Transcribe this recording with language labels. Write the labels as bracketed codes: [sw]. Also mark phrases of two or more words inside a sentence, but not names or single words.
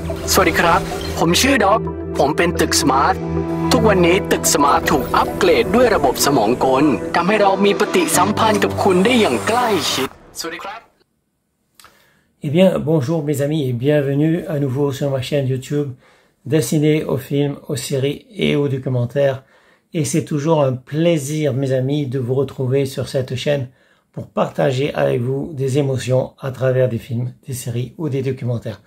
[th] สวัสดีครับผมชื่อด็อกผมเป็นตึกสมาร์ททุกวันนี้ตึกสมาร์ทถูกอัปเกรดด้วยระบบสมองกลทำให้เรามีปฏิสัมพันธ์กับคุณได้อย่างใกล้ชิดสวัสดีครับ [fr] Eh bien, bonjour mes amis et bienvenue à nouveau sur ma chaîne YouTube destinée aux films, aux séries et aux documentaires. Et c'est toujours un plaisir, mes amis, de vous retrouver sur cette chaîne pour partager avec vous des émotions à travers des films, des séries ou des documentaires.